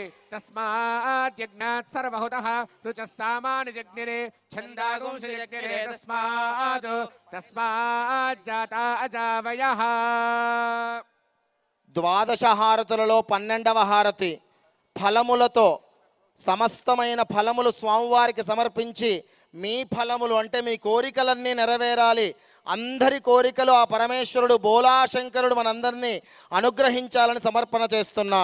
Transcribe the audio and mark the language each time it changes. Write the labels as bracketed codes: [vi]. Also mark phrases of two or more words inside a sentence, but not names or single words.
[sa] तस्माद्यज्ञात् सर्वहुतः रुचः सामानि जज्ञिरे छन्दागुंसि जज्ञिरे तस्माज्जाता अजावयः। [te] ద్వాదశ హారతులలో 12వ హారతి ఫలములతో సమస్తమైన ఫలములు స్వామివారికి సమర్పించి మీ ఫలములు అంటే మీ కోరికలన్నీ నెరవేరాలి, అందరి కోరికలు ఆ పరమేశ్వరుడు బోలాశంకరుడు మనందరినీ అనుగ్రహించాలని సమర్పణ చేస్తున్నాం.